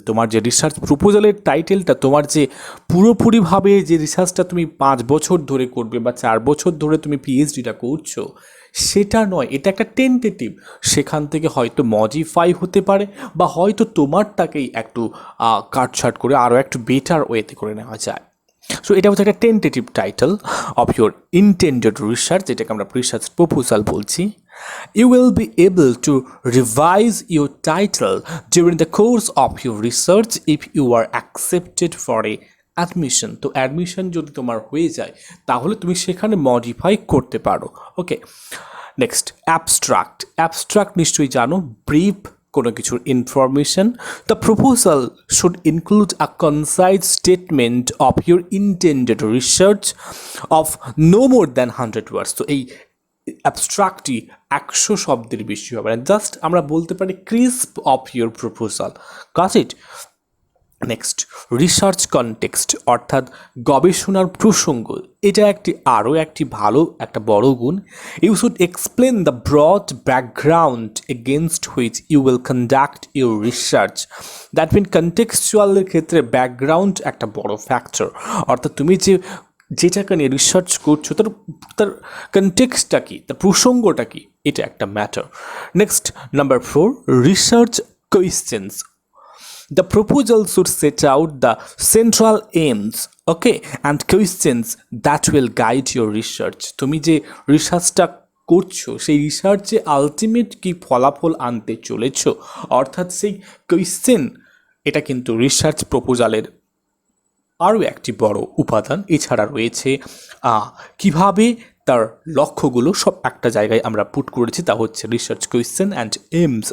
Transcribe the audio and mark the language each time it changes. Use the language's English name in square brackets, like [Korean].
[Bangla] তোমার যে রিসার্চ প্রপোজালের টাইটেলটা, তোমার যে পুরোপুরিভাবে যে রিসার্চটা তুমি 5 বছর ধরে করবে বা 4 বছর ধরে তুমি পিএইচডিটা করছো সেটা নয়, এটা একটা টেন্টেটিভ। সেখান থেকে হয়তো মডিফাই হতে পারে বা হয়তো তোমারটাকেই একটু কাটছাট করে আরও একটু বেটার ওয়েতে করে নেওয়া যায়। সো এটা হচ্ছে একটা [English] tentative title of your intended research, [Bangla] যেটাকে আমরা রিসার্চ প্রপোজাল বলছি। [English] You will be able to revise your title during the course of your research if you are accepted for a admission. [Bangla] তো অ্যাডমিশন যদি তোমার হয়ে যায় তাহলে তুমি সেখানে মডিফাই করতে পারো। ওকে, নেক্সট অ্যাবস্ট্রাক্ট নিশ্চয়ই জানো, ব্রিফ কোনো কিছুর information. [English] The proposal should include a concise statement of your intended research of no more than 100 words. [Bangla] তো এই অ্যাবস্ট্রাক্টটি 100 শব্দের বেশি হবে না, জাস্ট আমরা বলতে পারি [English] Crisp of your proposal. Got it? [Bangla] Next, research context, অর্থাৎ গবেষণার প্রসঙ্গ। এটা আরও একটি ভালো একটা বড় গুণ। [English] You should explain the broad background against which you will conduct your research. [Bangla] That mean কনটেক্সচুয়ালের ক্ষেত্রে ব্যাকগ্রাউন্ড একটা বড় ফ্যাক্টর, অর্থাৎ তুমি যে যেটাকে নিয়ে রিসার্চ করছো তার তার কনটেক্সটটা কী, তার প্রসঙ্গটা কী, এটা একটা matter. [English] Next number 4, research questions. The proposal should set out the central aims, okay, and questions that will guide your research. [Bangla] তুমি যে রিসার্চটা করছো সেই রিসার্চে আলটিমেট কি ফলাফল আনতে চলেছো, অর্থাৎ সেই কোয়েশ্চেন, এটা কিন্তু রিসার্চ প্রপোজালের আরও একটি বড় উপাদান। এছাড়া রয়েছে কিভাবে তার লক্ষ্যগুলো সব একটা জায়গায় আমরা পুট করেছি, তা হচ্ছে রিসার্চ কোয়েশ্চেন অ্যান্ড এইমস।